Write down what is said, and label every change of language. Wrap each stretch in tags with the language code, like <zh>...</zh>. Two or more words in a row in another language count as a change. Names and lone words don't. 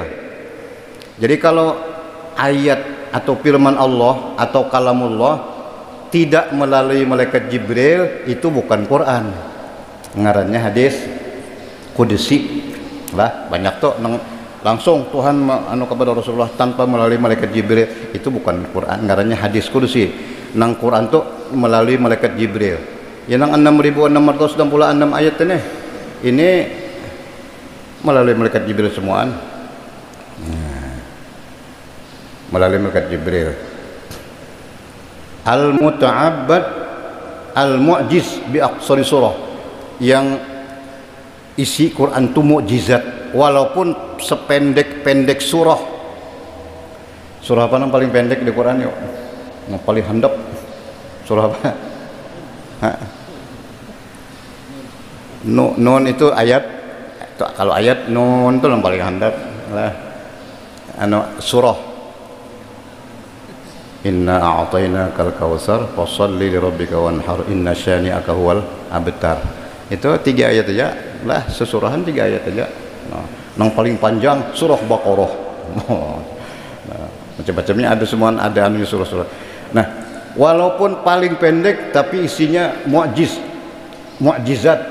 <id>Jadi kalau ayat atau firman Allah atau kalamullah tidak melalui malaikat Jibril itu bukan Quran, ngarannya hadis qudsi lah. Banyak tuh langsung Tuhan kepada Rasulullah tanpa melalui malaikat Jibril, itu bukan Quran, ngarannya hadis qudsi.</id> <bjn>Nang Quran tuh melalui malaikat Jibril. Ya nang 6.666 ayat ini melalui malaikat Jibril semuaan. Melalui malaikat Jibril.</bjn> <ar>المتعبد المعجز بأقصر سورة,</ar> <id>yang isi Quran itu mukjizat walaupun sependek-pendek surah. Surah apa yang paling pendek di Quran yuk?</id> <bjn>Yang paling handap surah apa?</bjn> <id>Nun itu ayat.</id> <bjn>Kalau ayat nun itu yang paling handap lah.</bjn> <id>Surah.</id> <ar>إنا أعطيناك الكوثر فصل لربك وانحر إن شانئك هو الأبتر.</ar> <id>Itu 3 ayat aja lah, sesurahan 3 ayat aja. Yang paling panjang surah Baqarah. Macam-macamnya ada semua, ada anunya surah-surah. Nah, walaupun paling pendek tapi isinya mukjizat.</id>